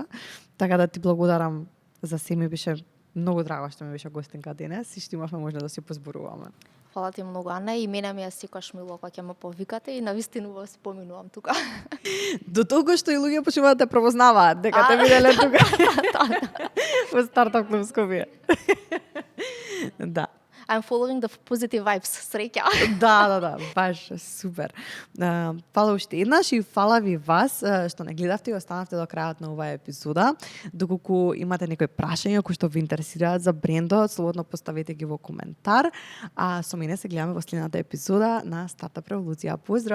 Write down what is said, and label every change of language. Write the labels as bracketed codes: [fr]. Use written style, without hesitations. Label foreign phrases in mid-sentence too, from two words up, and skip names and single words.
[mk] Така да ти благодарам за се, ми беше многу драго што ми беше гостинка денес и што имавме можност да се позборуваме. Фала ти многу, Ана, и мене ми е секогаш мило кога ќе ме повикате и навистина во се поминувам тука. До толку што и луѓе почнуваат да те препознаваат дека те виделе тука. Во Стартап Клуб Скопје. Да. [en] I'm following the positive vibes. [mk] Среќа. Да, баш супер. Фала уште еднаш и фала ви вас што не гледавте и останавте до крајот на оваа епизода. Доколку имате некои прашања кои што ви интересираат за брендот, слободно поставете ги во коментар. А со мене се гледаме во следната епизода на Стартап Револуција.